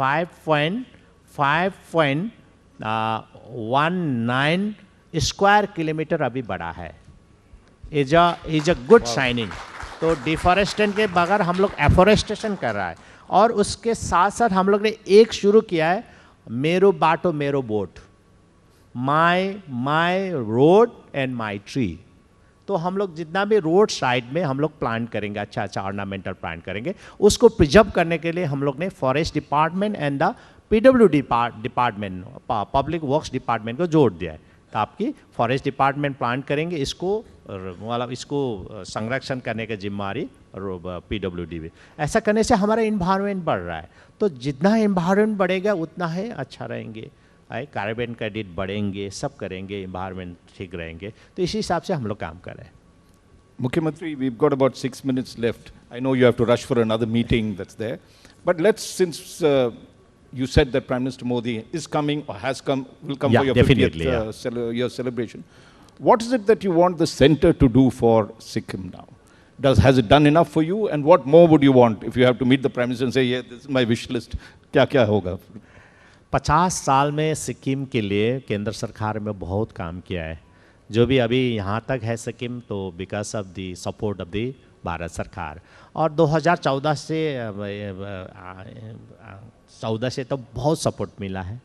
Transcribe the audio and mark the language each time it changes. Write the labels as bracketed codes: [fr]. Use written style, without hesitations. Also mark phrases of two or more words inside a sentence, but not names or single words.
[hi] 5.19 [en] square kilometre [hi] अभी बढ़ा है। [en] is a good signing. [hi] तो डिफॉरेस्टेशन के बगैर हम लोग एफोरेस्टेशन कर रहा है। और उसके साथ साथ हम लोग ने एक शुरू किया है, [ne] मेरो बाटो मेरो बोट, [en] my road and my tree. [hi] तो हम लोग जितना भी रोड साइड में हम लोग प्लांट करेंगे, अच्छा [en] ornamental plant [hi] करेंगे, उसको प्रिजर्व करने के लिए हम लोग ने [en] Forest Department and the PWD Department, Public Works Department [hi] को जोड़ दिया है। तो आपकी [en] Forest Department [hi] प्लांट करेंगे, इसको संरक्षण करने की जिम्मेदारी PWD भी। ऐसा करने से हमारा इन्वायरमेंट बढ़ रहा है। तो जितना इन्वायरमेंट बढ़ेगा उतना है अच्छा रहेंगे, [en] carbon credit [hi] बढ़ेंगे, सब करेंगे, इन्वायरमेंट ठीक रहेंगे। तो इसी हिसाब से हम लोग काम कर रहे हैं। [en] Mukhyamantri, we've got about 6 minutes left. I know you have to rush for another meeting that's there. But since you said that Prime Minister Modi is coming or has come, will come for your 50th year celebration, what is it that you want the center to do for Sikkim now? Has it done enough for you? And what more would you want if you have to meet the Prime Minister and say, yeah, this is my wish list? [hi] क्या होगा? 50 साल में सिक्किम के लिए केंद्र सरकार में बहुत काम किया है। जो भी अभी यहाँ तक है सिक्किम, तो [en] because of the support of the [hi] भारत सरकार। और 2014 से तो बहुत सपोर्ट मिला है।